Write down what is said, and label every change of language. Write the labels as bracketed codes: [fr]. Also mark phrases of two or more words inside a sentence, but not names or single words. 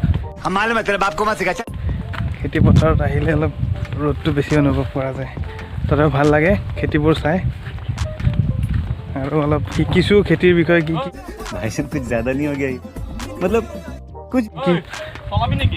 [as] খেতি পথাৰত আহিলে অলপ ৰ'দটো বেছি অনুভৱ কৰা যায় তথাপি ভাল লাগে খেতিবোৰ চাই আৰু অলপ শিকিছোঁ খেতিৰ বিষয়ে কি কি [hi] भाई साहब कुछ ज्यादा नहीं हो गया मतलब कुछ [as] চলাবি নেকি